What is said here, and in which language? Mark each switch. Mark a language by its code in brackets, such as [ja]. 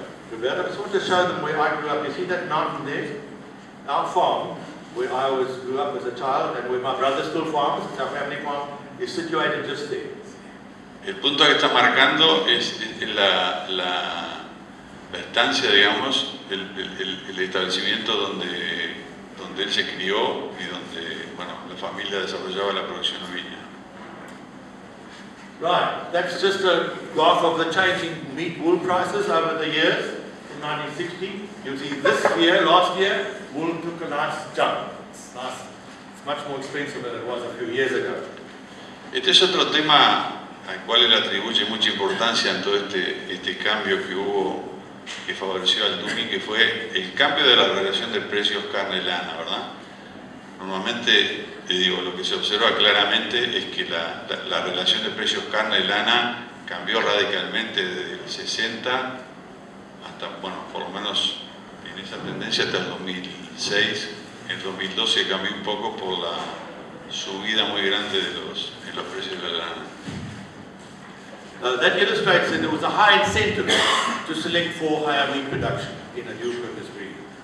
[en] Roberto, I just want to show them where I grew up. You see that mountain there? Our farm, where I grew up as a child and where my brother still farms, our family farm, is situated just there. [es] El punto que está marcando es la estancia, digamos, el establecimiento donde él se crió y donde, bueno, la familia desarrollaba la producción ovina. [en] Right, that's just a graph of the changing meat wool prices over the years. In 1960, you'll see this year, last year, wool took a nice jump. It's much more expensive than it was a few years ago. [es] Este es otro tema al cual él atribuye mucha importancia en todo este cambio que hubo, que favoreció al Dohne, que fue el cambio de la relación de precios carne-lana, ¿verdad? Normalmente, te digo, lo que se observa claramente es que la relación de precios carne-lana cambió radicalmente desde el 60 hasta, bueno, por lo menos en esa tendencia hasta el 2006. En el 2012 cambió un poco por la subida muy grande en los precios de la lana. [en] That illustrates that there was a high incentive to select for higher meat production in a dual purpose breed.